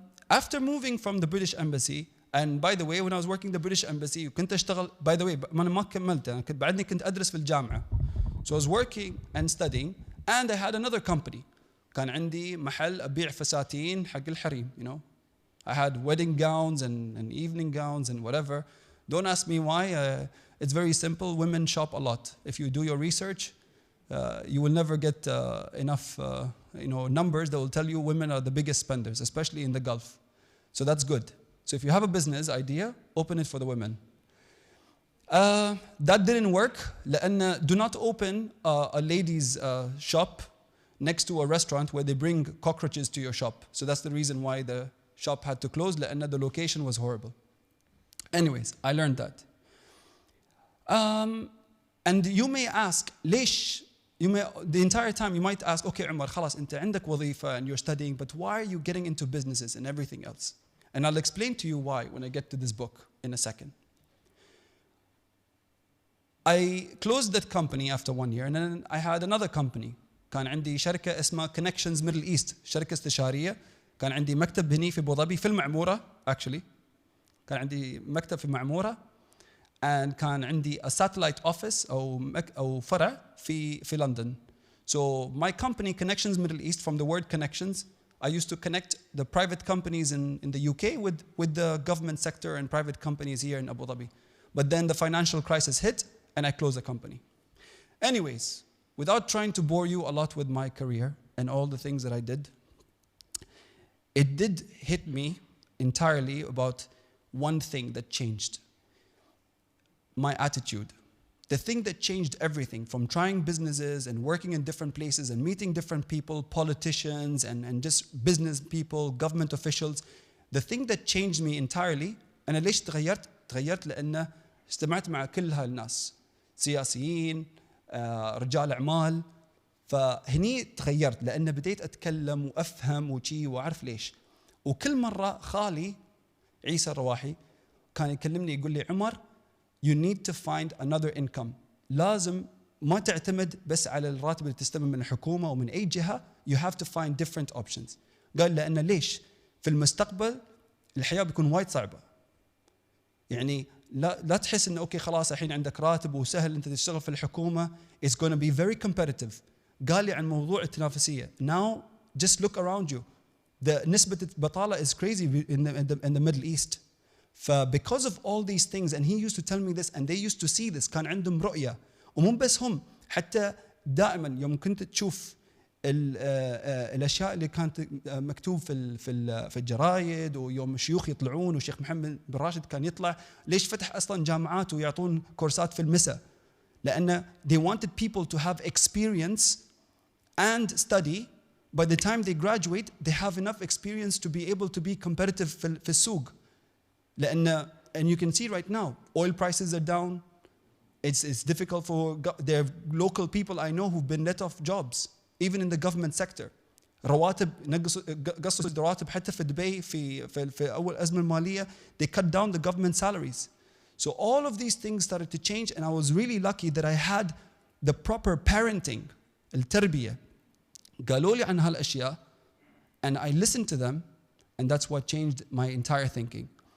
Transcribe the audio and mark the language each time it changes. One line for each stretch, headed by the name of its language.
English: After moving from the British Embassy, and by the way, when I was working the British Embassy,
Arabic: كنت أشتغل,
English: by the way,
Arabic: أنا ما كملت, أنا بعدني كنت أدرس في الجامعة.
English: So I was working and studying, and I had another company.
Arabic: كان عندي محل أبيع فساتين حق الحريم,
English: you know. I had wedding gowns and evening gowns and whatever. Don't ask me why. It's very simple. Women shop a lot. If you do your research, you will never get enough numbers that will tell you women are the biggest spenders, especially in the Gulf. So that's good. So if you have a business idea, open it for the women. That didn't work. Do not open a ladies' shop next to a restaurant where they bring cockroaches to your shop. So that's the reason why the shop had to close, لأن the location was horrible. Anyways, I learned that. And you may ask, ليش? The entire time you might ask, okay, عمر, خلاص,
Arabic: أنت عندك وظيفة
English: and you're studying, but why are you getting into businesses and everything else? And I'll explain to you why when I get to this book in a second. I closed that company after 1 year, and then I had another company.
Arabic: كان عندي شركة اسمها Connections Middle East، شركة استشارية. كان عندي مكتب هني في أبوظبي في المعمورة actually. كان عندي مكتب في المعمورة، and كان عندي
English: a satellite office
Arabic: أو فرع في لندن.
English: So my company Connections Middle East, from the word connections, I used to connect the private companies in the UK with the government sector and private companies here in Abu Dhabi. But then the financial crisis hit and I closed the company. Anyways, without trying to bore you a lot with my career and all the things that I did, it did hit me entirely about one thing that changed. My attitude. The thing that changed everything, from trying businesses and working in different places and meeting different people, politicians and just business people, government officials, the thing that changed me entirely,
Arabic: أنا ليش تغيرت لأن استمعت مع كل هالناس، سياسيين، رجال أعمال، فهني تغيرت لأن بديت أتكلم وأفهم وشي وأعرف ليش. وكل مرة خالي عيسى الرواحي كان يكلمني يقول لي عمر
English: you need to find another income.
Arabic: لازم ما تعتمد بس على الراتب اللي تستلمه من الحكومة ومن أي جهة.
English: You have to find different options.
Arabic: قال لأن ليش في المستقبل الحياة بيكون وايد صعبة. يعني لا تحس إنه أوكي خلاص الحين عندك راتب وسهل أنت تشتغل في الحكومة.
English: It's going to be very competitive.
Arabic: قال لي عن موضوع التنافسية.
English: Now just look around you.
Arabic: نسبة البطالة
English: is crazy in the Middle East. because of all these things, and he used to tell me this and they used to see this,
Arabic: كان عندهم رؤية. ومو بس هم، حتى دائما يوم كنت تشوف الاشياء اللي كانت مكتوب في الجرايد، ويوم الشيوخ يطلعون وشيخ محمد بن راشد كان يطلع، ليش فتح اصلا جامعات ويعطون كورسات في المساء؟ لان
English: they wanted people to have experience and study. By the time they graduate they have enough experience to be able to be competitive
Arabic: في السوق.
English: لأن and you can see right now oil prices are down. It's difficult for there are local people I know who've been let off jobs even in the government sector.
Arabic: رواتب قصوا الرواتب حتى في دبي في أول أزمة مالية
English: they cut down the government salaries. So all of these things started to change, and I was really lucky that I had the proper parenting, التربية.
Arabic: قالوا لي عن هالأشياء
English: and I listened to them, and that's what changed my entire thinking.